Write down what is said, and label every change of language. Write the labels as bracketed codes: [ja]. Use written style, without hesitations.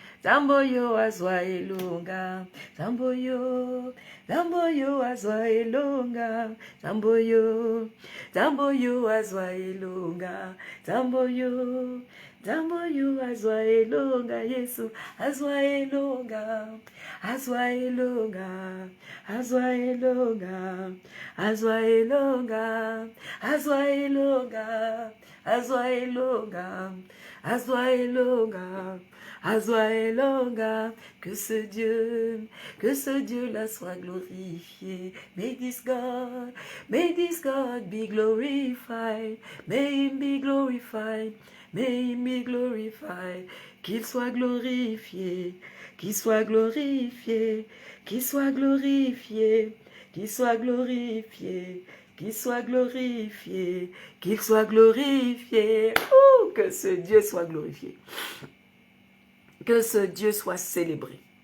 [ln] Zamboyo azwa elonga, Zamboyo, Zamboyo azwa elonga, Zamboyo, Zamboyo azwa elonga, Zamboyo, Zamboyo azwa elonga, Yesu azwa elonga, azwa elonga, azwa elonga, azwa elonga, azwa elonga, azwa elonga, azwa elonga. [fr] Azoa que ce Dieu-là soit glorifié. [en] May this God be glorified. May him be glorified. May him be glorified. [fr] Qu'il soit glorifié, qu'il soit glorifié, qu'il soit glorifié, qu'il soit glorifié. Qu'il soit glorifié, qu'il soit glorifié. Oh, que ce Dieu soit glorifié. Que ce Dieu soit célébré.